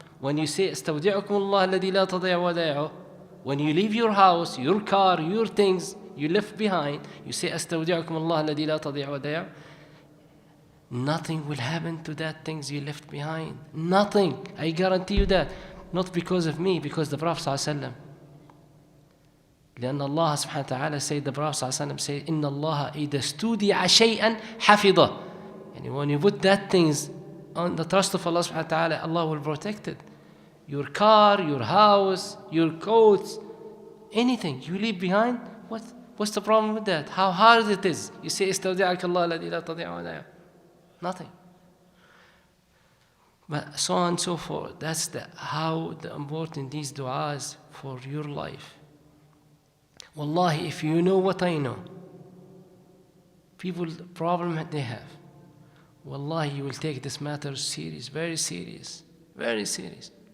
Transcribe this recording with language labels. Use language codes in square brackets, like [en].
[en] When you say, [ar] استودعكم الله الذي لا تضيع ودائعه, [en] when you leave your house, your car, your things you left behind, you say, [ar] استودعكم الله الذي لا تضيع ودائعه. [en] Nothing will happen to that things you left behind. Nothing. I guarantee you that. Not because of me, because the Prophet ﷺ. [ar] لأن الله سبحانه وتعالى [en] said, the Prophet ﷺ said, [ar] إن الله إذا استودع شيئا حفظه. [en] And when you put that things on the trust of Allah subhanahu wa ta'ala, Allah will protect it. Your car, your house, your coats, anything you leave behind, what's the problem with that? How hard it is. You say, [ar] استودعك الله الذي لا تضيع ودائعه. [en] Nothing. But so on and so forth. That's how important these du'as for your life. Wallahi, if you know what I know, people, the problem that they have, wallahi, you will take this matter serious, very serious, very serious.